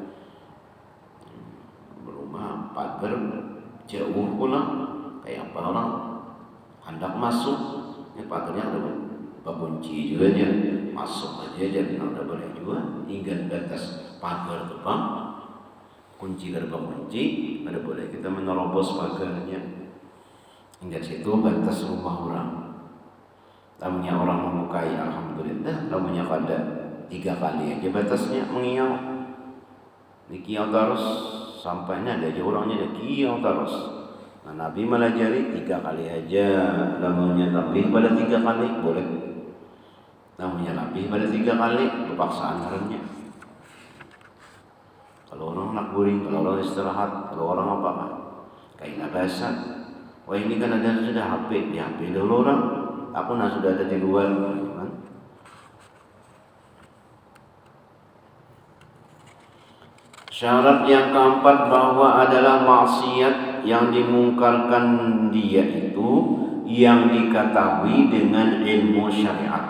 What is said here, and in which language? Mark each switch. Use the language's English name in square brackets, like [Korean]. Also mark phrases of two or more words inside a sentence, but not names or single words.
[Banjar] Rumah pagar jauh pula, kayak apa orang hendak masuk, ini pagarnya ada kunci juga aja, masuk aja jadi tidak boleh juga. Hingga batas pagar depan, kunci gerbang kunci, ada boleh kita menerobos pagarnya. Hingga situ batas rumah orang. Lamunnya orang memukai, alhamdulillah. Lamunnya kada 3 kali aja batasnya mengiau. Dikiau terus sampainya ada aja orangnya ada kiau terus. Nah Nabi melajari 3 kali aja. Lamunnya lebih pada 3 kali boleh. Lamunnya lebih pada 3 kali berpaksaan orangnya. Kalau orang nak guring, kalau orang istirahat, kalau orang apa kayak bahasan. Wah ini kan ada sudah HP, di HP dulu orang, aku sudah ada di luar, kan? [Malay] Syarat yang keempat bahwa adalah maksiat yang dimungkarkan dia itu yang diketahui dengan ilmu syariat.